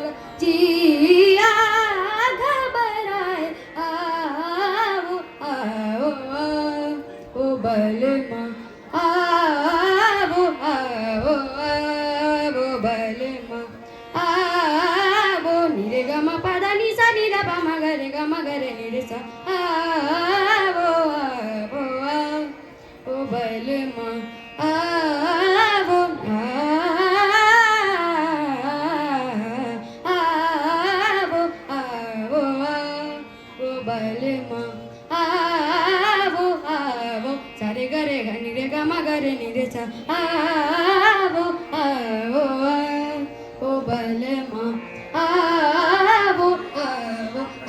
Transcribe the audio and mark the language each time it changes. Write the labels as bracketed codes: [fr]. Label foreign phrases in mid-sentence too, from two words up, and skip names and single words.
[hi] जिया घबराए आवो आवो आवो बलमा आवो आवो आवो बलमा आवो निरे ग म पद नि सा नि द प म ग रे ग म ग रे नि रे सा आवो आवो आवो बलमा आवो आवो आवो आवो बलमा आवो आवो सा रे ग रे ग नि रे ग म ग रे नि रे सा आवो आवो आवो बलमा आवो आवो